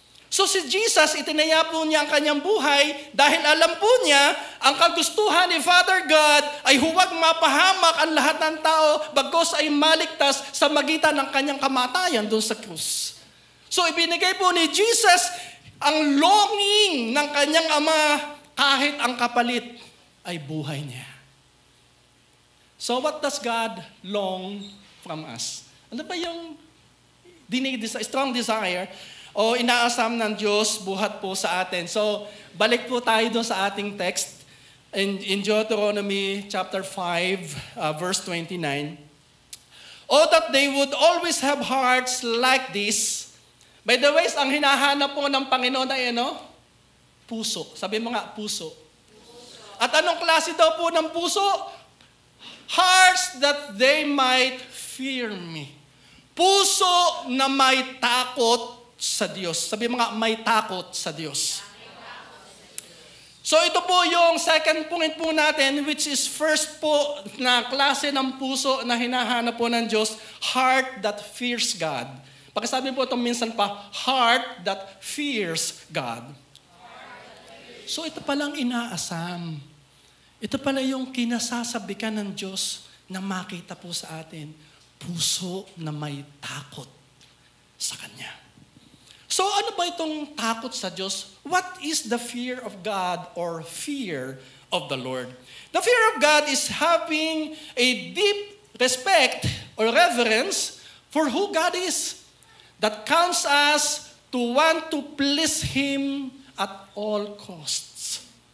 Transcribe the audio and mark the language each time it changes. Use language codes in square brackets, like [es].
[tl] So si Jesus, itinaya po niya ang kanyang buhay dahil alam po niya ang kagustuhan ni Father God ay huwag mapahamak ang lahat ng tao bagkus ay maligtas sa magitan ng kanyang kamatayan doon sa krus. So ibinigay po ni Jesus ang longing ng kanyang ama kahit ang kapalit ay buhay niya. [en] So what does God long from us? [tl] Ano ba yung strong desire o inaasam ng Diyos buhat po sa atin? So balik po tayo doon sa ating text in Deuteronomy chapter 5 verse 29. [en] Oh, that they would always have hearts like this. [tl] By the way, ang hinahanap po ng Panginoon ay ano? Puso. Sabi mo nga, puso. At anong klase daw po ng puso? [en] Hearts that they might fear me. [tl] Puso na may takot sa Diyos. Sabi mo nga, may takot sa Diyos. So ito po yung second point po natin, [en] which is first [tl] po na klase ng puso na hinahanap po ng Diyos, [en] heart that fears God. [tl] Pagkasabi po itong minsan pa, [en] heart that fears God. [tl] So ito palang inaasam. Ito pala yung kinasasabikan ng Diyos na makita po sa atin. Puso na may takot sa Kanya. So ano ba itong takot sa Diyos? [en] What is the fear of God or fear of the Lord? The fear of God is having a deep respect or reverence for who God is that counts us to want to please Him at all costs.